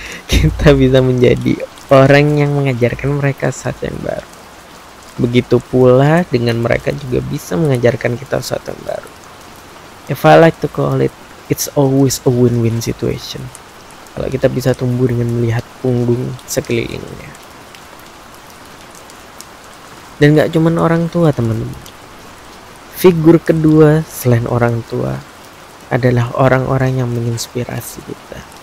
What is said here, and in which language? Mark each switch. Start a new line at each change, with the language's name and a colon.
Indonesian: Kita bisa menjadi orang yang mengajarkan mereka sesuatu yang baru. Begitu pula dengan mereka juga bisa mengajarkan kita sesuatu yang baru.
English: If I like to call it, it's always a win-win situation.
Indonesian: Kalau kita bisa tumbuh dengan melihat punggung sekelilingnya. Dan gak cuman orang tua, teman-teman. Figur kedua selain orang tua adalah orang-orang yang menginspirasi kita.